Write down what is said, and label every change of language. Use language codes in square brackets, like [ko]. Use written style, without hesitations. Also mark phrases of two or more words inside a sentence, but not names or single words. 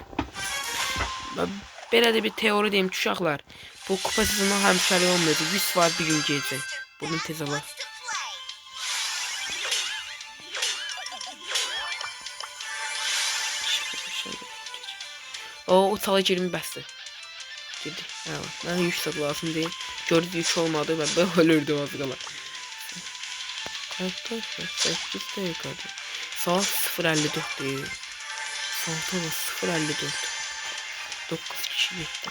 [az] Belə də bir teori deyim ki, uşaqlar. Bu kupa sezonu həmişəlik olmayacaq. 100 var bir gün gələcək. Bunu tez alaq. O tala 20 bəsdir. [tr] Girdi. Evet. Ben yüksek lazım değil. Gördüğü yük olmadı ve ben ölürdüm az kala. Kaçta? 8 dakikada. Saat 0.54 değil. Saat 0.54. 9 kişi gitti.